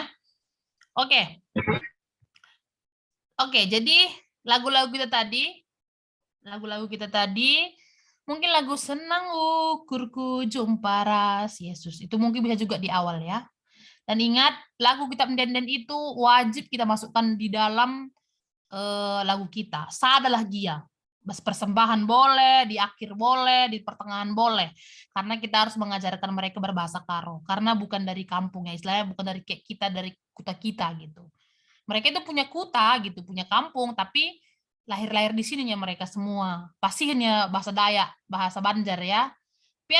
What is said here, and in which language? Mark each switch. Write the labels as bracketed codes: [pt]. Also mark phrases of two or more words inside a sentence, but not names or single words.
[id] Oke. Oke, jadi lagu-lagu kita tadi, mungkin lagu Senang Ukurku Jumpa Ras Yesus. Itu mungkin bisa juga di awal ya. Dan ingat, lagu Kitab Denden itu wajib kita masukkan di dalam lagu kita. [btx] Sadalah Gia. [id] Persembahan boleh, di akhir boleh, di pertengahan boleh. Karena kita harus mengajarkan mereka berbahasa Karo. Karena bukan dari kampung ya, istilahnya bukan dari kita, dari kuta kita gitu. Mereka itu punya kuta gitu, punya kampung, tapi lahir-lahir di sininya mereka semua. Pastinya bahasa Dayak, bahasa Banjar ya.